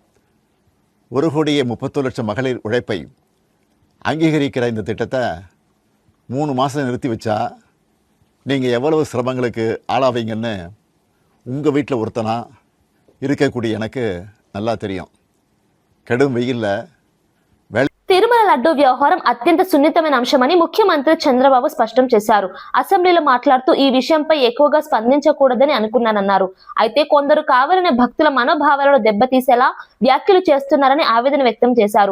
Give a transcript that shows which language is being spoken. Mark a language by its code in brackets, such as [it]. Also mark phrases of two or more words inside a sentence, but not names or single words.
[ta] 1,31,00,000 மகளிர் உழைப்பை அங்கீகரிக்கிற இந்த திட்டத்தை 3 மாதம் நிறுத்தி வச்சா நீங்கள் எவ்வளவு சிரமங்களுக்கு ஆளாவீங்கன்னு உங்கள் வீட்டில் ஒருத்தனா இருக்கக்கூடிய எனக்கு நல்லா தெரியும். கடும் வெயிலில் [te] తిరుమల లడ్డూ వ్యవహారం అత్యంత సున్నితమైన అంశమని ముఖ్యమంత్రి చంద్రబాబు స్పష్టం చేశారు. అసెంబ్లీలో మాట్లాడుతూ ఈ విషయంపై ఎక్కువగా స్పందించకూడదని అనుకున్నానన్నారు. అయితే కొందరు కావాలనే భక్తుల మనోభావాలను దెబ్బతీసేలా వ్యాఖ్యలు చేస్తున్నారని ఆవేదన వ్యక్తం చేశారు.